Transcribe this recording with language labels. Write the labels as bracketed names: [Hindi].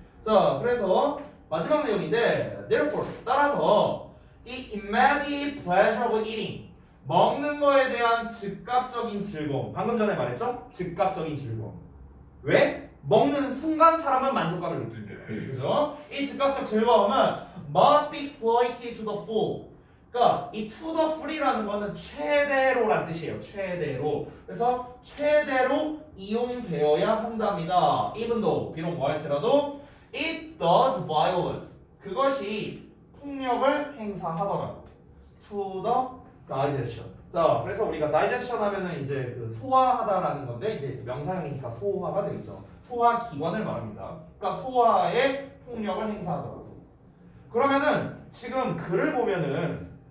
[Korean] 자, 그래서 마지막 내용인데 therefore 따라서 이 [English] immediate pleasure of eating [Korean] 먹는 거에 대한 즉각적인 즐거움 방금 전에 말했죠? 즉각적인 즐거움 왜? 먹는 순간 사람은 만족감을 느낀대요. 그죠? 이 즉각적 즐거움은 [English] must be exploited to the full. [Korean] 그러니까 이 to the full이라는 거는 최대로란 뜻이에요. 최대로. 그래서 최대로 이용되어야 한답니다. [English] even though [Korean] 비록 뭐 할지라도 [English] it does violence. [Korean] 그것이 폭력을 행사하더라도 [English] to the digestion. [Korean] 자, 그래서 우리가 digestion 하면은 이제 그 소화하다라는 건데 이제 명사형이니까 소화가 되겠죠. 소화 기관을 말합니다. 그러니까 소화에 폭력을 행사하더라도. 그러면은 지금 글을 보면은